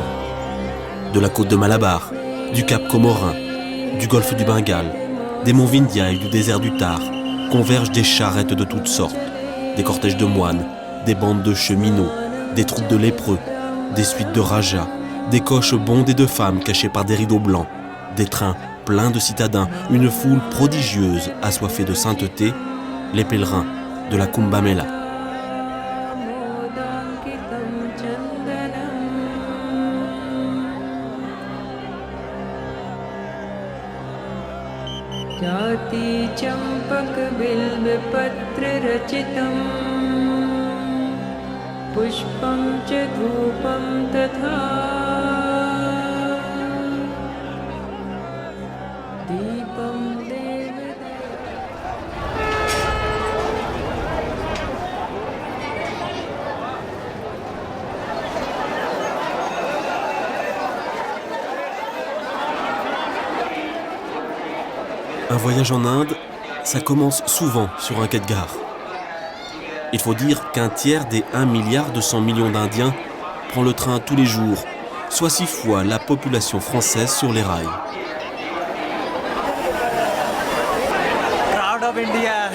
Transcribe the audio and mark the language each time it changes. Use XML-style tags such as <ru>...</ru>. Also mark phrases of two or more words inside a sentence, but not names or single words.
<fr>De la côte de Malabar, du cap Comorin, du golfe du Bengale, des monts Vindhya et du désert du Thar, convergent des charrettes de toutes sortes, des cortèges de moines, des bandes de cheminots, des troupes de lépreux, des suites de rajas, des coches bondées de femmes cachées par des rideaux blancs, des trains pleins de citadins, une foule prodigieuse assoiffée de sainteté, les pèlerins de la Kumbh Mela.</fr> <sa>जाति चंपक बिल्व पत्र रचितम पुष्पं च धूपं तथा दीपं</sa> <fr>Un voyage en Inde, ça commence souvent sur un quai de gare. Il faut dire qu'un tiers des 1,2 milliard d'Indiens prend le train tous les jours, soit 6 fois la population française sur les rails.</fr> <en>Proud of India.</en>